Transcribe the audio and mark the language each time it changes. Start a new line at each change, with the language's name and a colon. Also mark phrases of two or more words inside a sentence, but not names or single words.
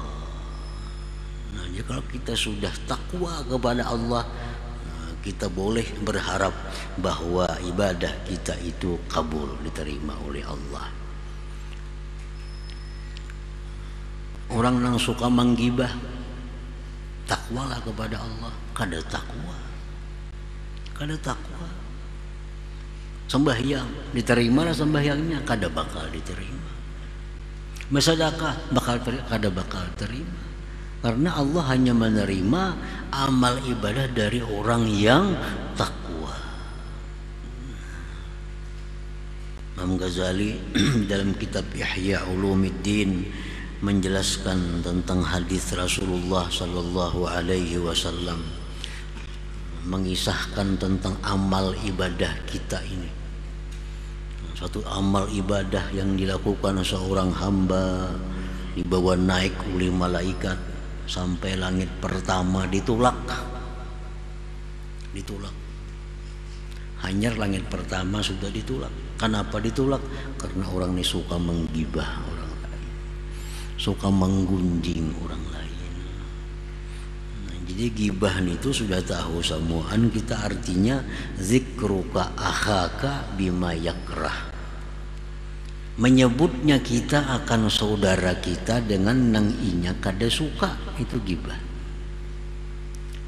Indonesian: Nah, jadi kalau kita sudah takwa kepada Allah, kita boleh berharap bahwa ibadah kita itu kabul, diterima oleh Allah. Orang yang suka menggibah, takwalah kepada Allah, kada takwa, kada takwa.
Banjar: Sembahyang, diterima sembahyangnya, kada bakal diterima. Bersedekah, kada bakal terima.
Indonesian: Karena Allah hanya menerima amal ibadah dari orang yang takwa. Imam Ghazali dalam kitab Ihya Ulumuddin menjelaskan tentang hadis Rasulullah
Arabic: صلى الله عليه وسلم,
Indonesian: mengisahkan tentang amal ibadah kita ini. Satu amal ibadah yang dilakukan seorang hamba dibawa naik oleh malaikat sampai langit pertama, ditolak.
Banjar: Hanyar langit pertama sudah ditolak.
Indonesian: Kenapa ditolak? Karena orang ini suka menggibah orang lain, suka menggunjing orang lain.
Banjar: Nah, jadi gibah itu sudah tahu semuaan kita, artinya
Arabic: ذكرك أخاك بما يكره,
Banjar: menyebutnya kita akan saudara kita dengan nang inya kada suka, itu gibah.